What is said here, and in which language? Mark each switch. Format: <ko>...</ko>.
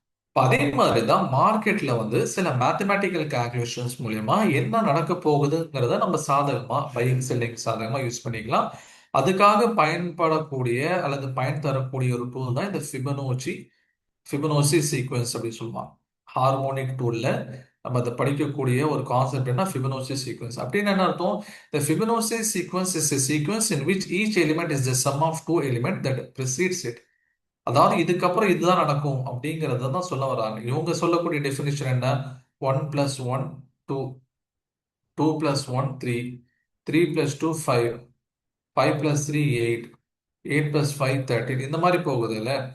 <ta>இப்ப அதே மாதிரி தான் மார்க்கெட்ல வந்து சில மேத்தமேட்டிக்கல் கால்குலேஷன்ஸ் மூலியமா என்ன நடக்க போகுதுங்கிறத நம்ம சாதகமா பையிங் செல்லிங் சாதகமா யூஸ் பண்ணிக்கலாம். அதுக்காக பயன்படக்கூடிய அல்லது பயன் தரக்கூடிய ஒரு டூல் தான் இந்த ஃபிபனோச்சி சீக்வென்ஸ் அப்படின்னு சொல்லுவாங்க. ஹார்மோனிக் டூல்ல நம்ம அதை படிக்கக்கூடிய ஒரு கான்செப்ட் என்ன, ஃபிபனோச்சி சீக்வென்ஸ் அப்படின்னு என்ன அர்த்தம்?</ta> <en>The Fibonacci sequence is a sequence in which each element is the sum of two elements that precedes it.</en> <ta>அதாவது இதுக்கப்புறம் இதுதான் நடக்கும் அப்படிங்கறத தான் சொல்ல வராங்க. இவங்க சொல்லக்கூடிய டெஃபினிஷன் என்ன?</ta> <en>one plus one two, two plus one three, three plus two five, five plus three eight, eight plus five 13,</en> <ta>இந்த மாதிரி போகுது இல்ல?</ta>